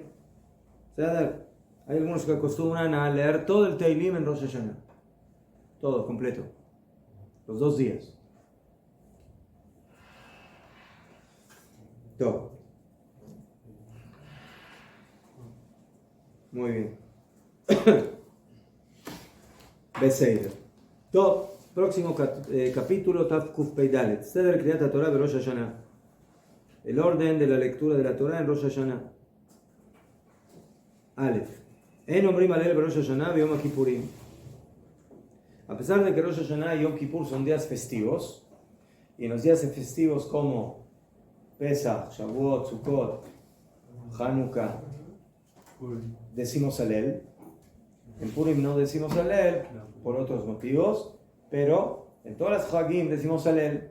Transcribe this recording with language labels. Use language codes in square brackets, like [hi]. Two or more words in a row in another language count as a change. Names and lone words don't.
[es] O sea, hay algunos que acostumbran a leer todo el teilim en Rosh Hashanah, todo, completo, los 2 días. Todo. Muy bien. Beseider. Top. Próximo capítulo, [he] תקפ"ד. סדר קריאת תורה de Rosh Hashanah. [es] El orden de la lectura de la Torah en Rosh Hashanah. Aleph. [he] אין אומרים הלל ראש השנה y יום כיפורים. [es] A pesar de que Rosh Hashanah y Yom Kippur son días festivos, y en los días festivos como Pesach, Shavuot, Sukkot, Hanukkah, decimos Alel. En Purim no decimos Alel por otros motivos, pero en todas las Hagim decimos Alel.